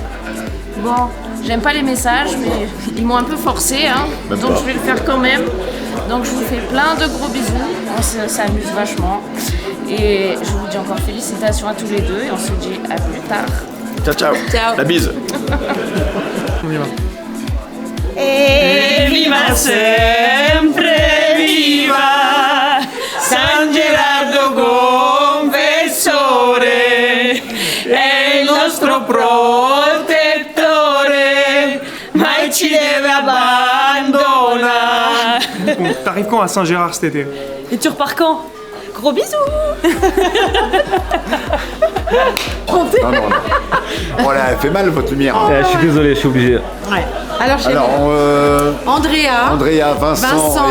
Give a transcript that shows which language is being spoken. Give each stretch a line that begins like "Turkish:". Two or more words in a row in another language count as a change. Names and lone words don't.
French: Bon, j'aime pas les messages, mais ils m'ont un peu forcé, hein. Donc je vais le faire quand même. Donc je vous fais plein de gros bisous. On s'amuse vachement. Et je vous dis encore félicitations à tous les deux. Et on se dit à plus tard. Ciao, ciao. Ciao. La bise. On y va.
Italian: E viva sempre, viva San Gerardo Confessore, è il nostro protettore, mai ci deve abbandonare.
French: Bon, t'arrives quand à Saint-Gérard cet été? Et tu repars quand? Gros bisous. Non. Oh là, elle fait mal votre lumière. Je suis désolé, je suis obligé. Ouais. Alors, Andrea, Vincent,